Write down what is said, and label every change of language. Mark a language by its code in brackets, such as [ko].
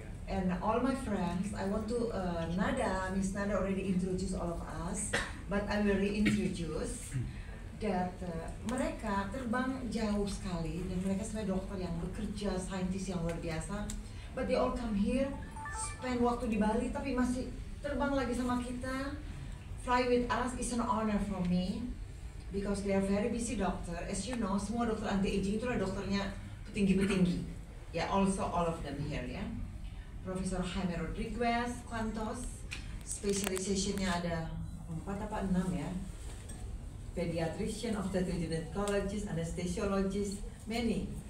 [en] And all my friends, I want to, Miss Nada already introduced all of us, but I will reintroduce that [id] mereka terbang jauh sekali, dan mereka sebagai dokter yang bekerja, saintis yang luar biasa, [en] but they all come here, spend [id] waktu di Bali, tapi masih terbang lagi sama kita, [en] fly with us. Is an honor for me, because they are very busy doctor. As you know, [id] semua dokter anti-aging itu adalah dokternya petinggi-petinggi. Ya, [en] also all of them here [id] ya. Profesor Jaime Rodriguez, Quantos, specializationnya ada 4 apa 6 ya. [en] Pediatrician, obstetrician, anesthesiologist, many.